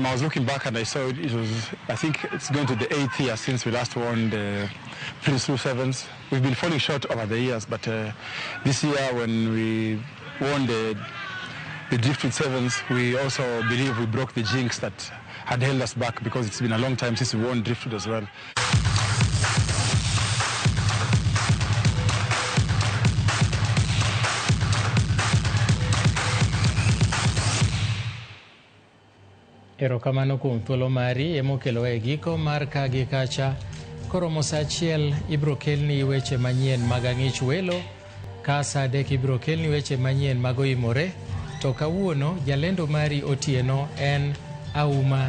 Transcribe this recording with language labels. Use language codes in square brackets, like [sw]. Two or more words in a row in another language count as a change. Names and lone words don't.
[en] I was looking back and I saw it was, I think it's going to the 8th year since we last won the Prince Lou Sevens. We've been falling short over the years, but this year when we won the Driftwood Sevens, we also believe we broke the jinx that had held us back because it's been a long time since we won Driftwood as well. [luo] Erokamano kuom thuolo mari emokelo e giko mar Ka gi Kacha. Koro mosa achiel ibro kelni weche manyien mag ang'ich welo, ka sa 3 ibro kelni weche manyien mag oimore, to kawuono jalendo mari Otieno en Auma Nyakisumu.